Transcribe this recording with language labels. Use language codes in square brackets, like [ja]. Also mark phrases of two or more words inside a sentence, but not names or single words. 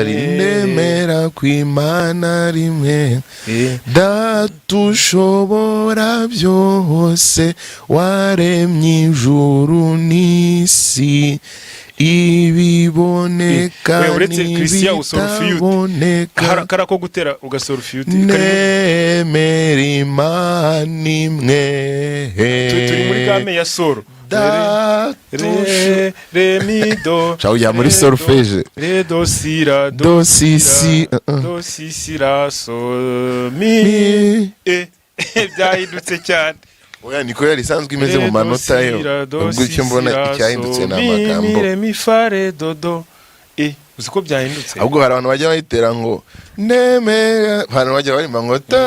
[rw] ndemera ku Imana rimwe, Data ushobora byose, waremye ijuru n'isi, ibiboneka n'ibitaboneka, karako gutera ugasora ufiyuti, nemera Imana imwe. turi muri game ya soro, re mi do, ujya muri solfege, re do si ra do si si do si si ra so mi byahindutse cyane. Oya niko yari isanzwe imeze mu manota yo, ubwo icyo mbona icyahindutse ni amagambo mi fa re do do. Uzi ko byahindutse, ahubwo hari abantu bajya bayitera ngo nemera, abantu bajya barimba ngo